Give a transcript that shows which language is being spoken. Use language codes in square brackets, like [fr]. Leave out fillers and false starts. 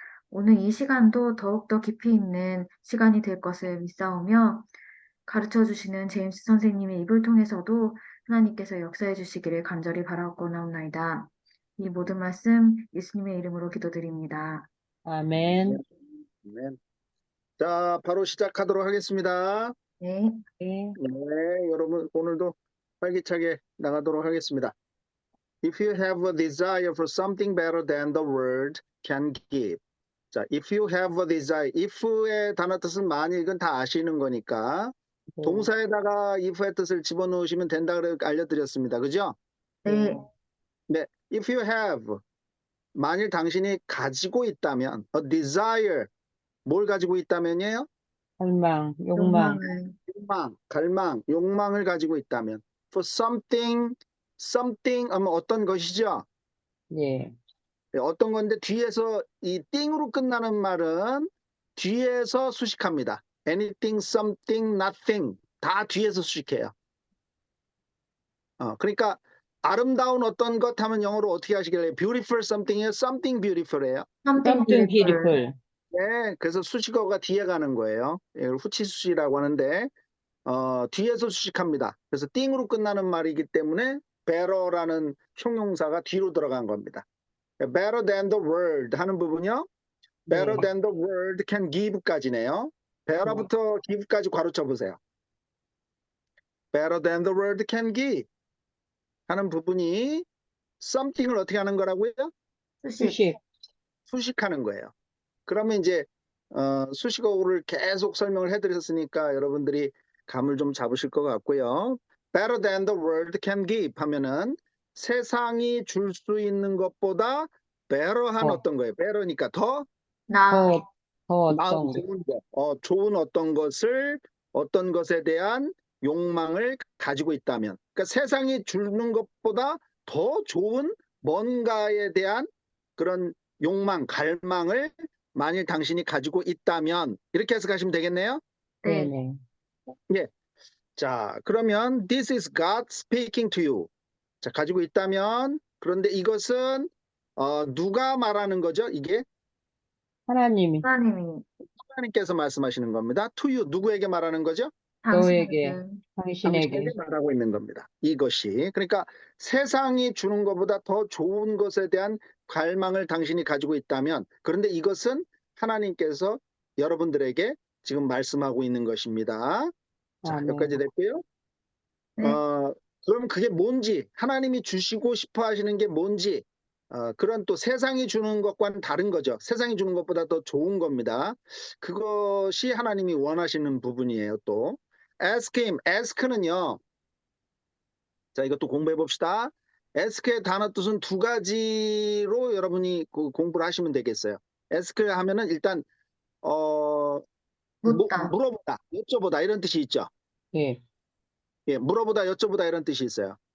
[ko] 오늘 이 시간도 더욱더 깊이 있는 시간이 될 것을 믿사오며 가르쳐 주시는 제임스 선생님의 입을 통해서도 하나님께서 역사해 주시기를 간절히 바라옵나이다. 이 모든 말씀 예수님의 이름으로 기도드립니다. 아멘. 네. 자, 바로 시작하도록 하겠습니다. 네. 네. 네, 여러분 오늘도 활기차게 나가도록 하겠습니다. [en] If you have a desire for something better than the world can give. [ko] 자, [en] if you have a desire, [ko] if의 단어 뜻은 만일 이건 다 아시는 거니까 네. 동사에다가 if의 뜻을 집어넣으시면 된다고 알려드렸습니다. 그죠? 네. 네, [en] if you have, [ko] 만일 당신이 가지고 있다면, [en] a desire, [ko] 뭘 가지고 있다면이에요? 갈망, 욕망. 갈망, 욕망을 가지고 있다면, for something 하면 어떤 것이죠? 예. 네, 어떤 건데 뒤에서 이 띵으로 끝나는 말은 뒤에서 수식합니다. anything, something, nothing 다 뒤에서 수식해요. 그러니까 아름다운 어떤 것 하면 영어로 어떻게 하시길래 beautiful something이에요? [en] something beautiful이에요. Something beautiful. [ko] 네, 그래서 수식어가 뒤에 가는 거예요. 이걸 후치수식이라고 하는데 뒤에서 수식합니다. 그래서 띵으로 끝나는 말이기 때문에 better라는 형용사가 뒤로 들어간 겁니다. [en] better than the world 하는 부분이요. better [ko] 네. [en] than the world can give까지네요. [ko] better부터 give까지 괄호쳐 보세요. [en] better than the world can give [ko] 하는 부분이 something을 어떻게 하는 거라고요? 수식. 수식하는 거예요. 그러면 이제 수식어를 계속 설명을 해드렸으니까 여러분들이 감을 좀 잡으실 것 같고요. [en] better than the world can give [ko] 하면은 세상이 줄 수 있는 것보다 better한 어떤 거예요. better니까 더 더 나은 어떤 거. 좋은 거, 좋은 어떤 것을 어떤 것에 대한 욕망을 가지고 있다면, 그러니까 세상이 주는 것보다 더 좋은 뭔가에 대한 그런 욕망, 갈망을 만일 당신이 가지고 있다면 이렇게 해석하시면 되겠네요. 네. 네네. 예. 자, 그러면 [en] this is God speaking to you. [ko] 자, 가지고 있다면 그런데 이것은 누가 말하는 거죠? 이게 하나님이 하나님께서 말씀하시는 겁니다. [en] To you [ko] 누구에게 말하는 거죠? 너에게, 당신에게 당신에게. 말하고 있는 겁니다. 이것이 그러니까 세상이 주는 것보다 더 좋은 것에 대한 갈망을 당신이 가지고 있다면 그런데 이것은 하나님께서 여러분들에게 지금 말씀하고 있는 것입니다. 자, 여기까지 아멘. 됐고요. 네. 그럼 그게 뭔지 하나님이 주시고 싶어 하시는 게 뭔지 그런 또 세상이 주는 것과는 다른 거죠. 세상이 주는 것보다 더 좋은 겁니다. 그것이 하나님이 원하시는 부분이에요. 또 [en] ask him, [ko] ask는요. 자, 이것도 공부해 봅시다. ask의 단어 뜻은 두 가지로 여러분이 공부를 하시면 되겠어요. ask 하면은 일단 묻다. 물어보다, 여쭤보다 이런 뜻이 있죠. 예. 예, 물어보다, 여쭤보다 이런 뜻이 있어요.